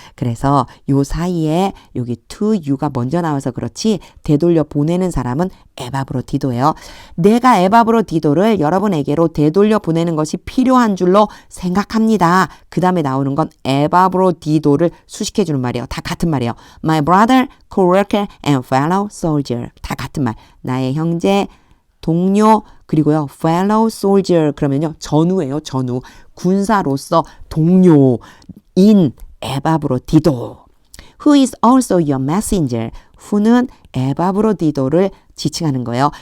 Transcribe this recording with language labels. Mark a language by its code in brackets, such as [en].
[ko] 그래서 요 사이에 여기 to you가 먼저 나와서 그렇지 되돌려 보내는 사람은 에바브로디도예요. 내가 에바브로디도를 여러분에게로 되돌려 보내는 것이 필요한 줄로 생각합니다. 그 다음에 나오는 건 에바브로디도를 수식해 주는 말이에요. 다 같은 말이에요. [en] My brother, co-worker and fellow soldier. [ko] 다 같은 말. 나의 형제, 동료, 그리고요, fellow soldier. 그러면요, 전우예요, 전우. 군사로서 동료. 인 에바브로디도 [en] who is also your messenger [ko] who는 에바브로디도를 지칭하는 거예요.